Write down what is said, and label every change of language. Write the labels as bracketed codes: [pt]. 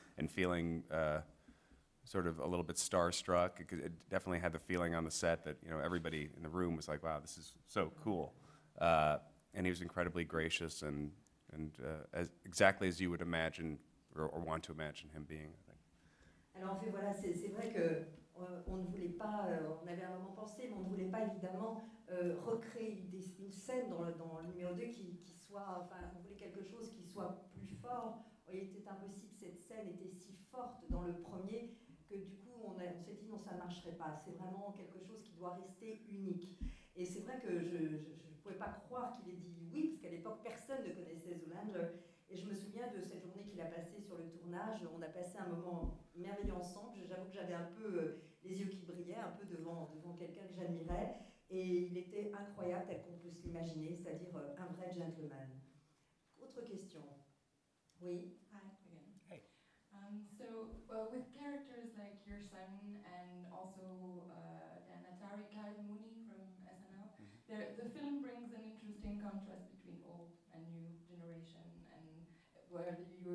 [en] and feeling sort of a little bit starstruck. It definitely had the feeling on the set that everybody in the room was like, wow, this is so cool, and he was incredibly gracious and exactly as you would imagine or want to imagine him being, I think. [fr] Alors en fait, voilà, c'est vrai que on ne voulait pas, on avait un moment pensé, mais on ne voulait pas évidemment recréer une scène dans le numéro 2 qui soit, enfin, on voulait quelque chose qui soit plus fort. Il était impossible, cette scène était si forte dans le premier que du coup on s'est dit non, ça ne marcherait pas. C'est vraiment quelque chose qui doit rester unique. Et c'est vrai que je ne pouvais pas croire qu'il ait dit oui, parce qu'à l'époque personne ne connaissait Zoolander. Et je me souviens de cette journée qu'il a passée sur le tournage. On a passé un moment merveilleux ensemble. J'avoue que j'avais un peu les yeux qui brillaient, un peu devant quelqu'un que j'admirais. Et il était incroyable, tel qu'on peut se l'imaginer, c'est-à-dire un vrai gentleman. Autre question. Oui. [en] Hi again. Hey. So with characters like your son and also an Atari Kyle Mooney from SNL, the film brings an interesting contrast between old and new generation, and where you